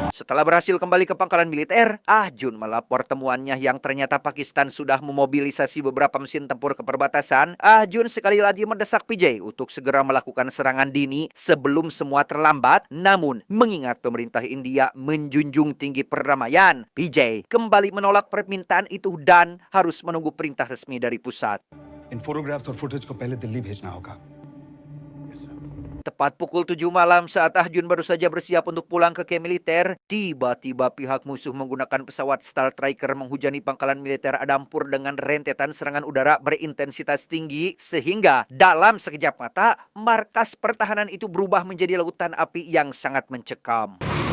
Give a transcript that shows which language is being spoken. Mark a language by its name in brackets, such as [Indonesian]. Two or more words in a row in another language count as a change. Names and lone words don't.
[Indonesian] Setelah berhasil kembali ke pangkalan militer, Ah Jun melapor temuannya yang ternyata Pakistan sudah memobilisasi beberapa mesin tempur ke perbatasan. Ah Jun sekali lagi mendesak PJ untuk segera melakukan serangan dini sebelum semua terlambat. Namun, mengingat pemerintah India menjunjung tinggi perdamaian, PJ kembali menolak permintaan itu dan harus menunggu perintah resmi dari pusat. [Hindi] इन फोटोग्राफ्स और फुटेज को पहले दिल्ली भेजना होगा। [Indonesian] Tepat pukul 7 malam saat Ah Jun baru saja bersiap untuk pulang ke camp militer, tiba-tiba pihak musuh menggunakan pesawat Star Striker menghujani pangkalan militer Adampur dengan rentetan serangan udara berintensitas tinggi sehingga dalam sekejap mata markas pertahanan itu berubah menjadi lautan api yang sangat mencekam.